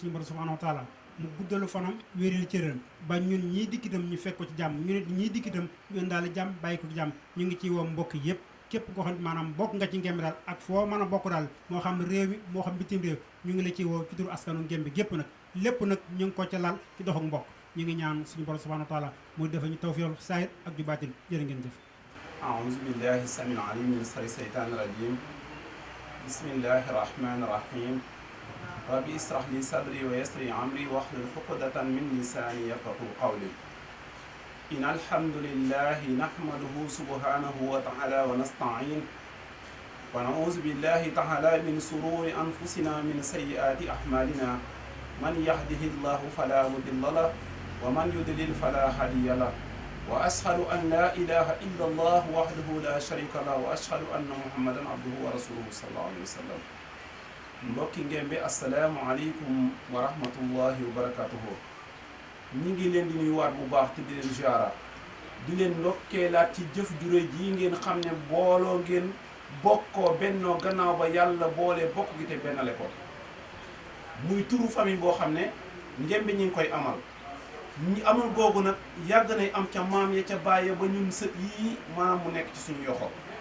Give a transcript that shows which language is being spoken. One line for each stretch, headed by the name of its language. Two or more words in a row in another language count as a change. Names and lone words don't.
Wolof: suñu borom
Arabic: سبحانه وتعالى
Wolof: mu guddalu fanam wéeril cëram ba ñun ñii dikk itam ñu fekk ko ci jàmm ñu nit ñii dikk itam ñu indaale jàmm bàyyi ko ci jàmm ñu ngi ciy woo mbokk yëpp képp koo xam ne maanaam bokk nga ci Nguémba daal ak foo mën a bokk daal moo xam réew mi moo xam bitim réew ñu ngi la ciy woo ci turu askanu Nguémba gépp nag lépp nag ñu ngi ko ca lal ci dox ak mbokk ñu ngi ñaan suñu borom
Arabic: سبحانه وتعالى
Wolof: muy defa ñu tawfiq saahir ak ju baatin jërë ngeen jëf
Arabic: أعوذ بالله السميع العليم من شر الشيطان الرجيم بسم الله الرحمن الرحيم رب اشرح لي صدري ويسر أمري واحلل عقدة من لساني يفقهوا قولي إن الحمد لله نحمده سبحانه وتعالى ونستعين ونعوذ بالله تعالى من شرور أنفسنا من سيئات أعمالنا من يهده الله فلا مضل له ومن يضلل فلا هادي له وأشهد أن لا إله إلا الله وحده لا شريك له وأشهد أن محمدا عبده ورسوله صلى الله عليه وسلم mbokki Nguémba السلام عليكم ورحمة الله وبركاته
Wolof: ñi ngi leen di nuyuwaat bu baax te di leen ziara di leen ndokkeelaat ci jëf jure ji ngeen xam ne booloo ngeen bokkoo bennoo gannaaw ba yàlla boolee bokk gi te bennale ko muy turu famille boo xam ne Nguémba ñi ngi koy amal ñi amul googu nag yàgg nay am ca maam ya ca bàyyi ba ñun sët yii maanaam mu nekk ci suñu yoxo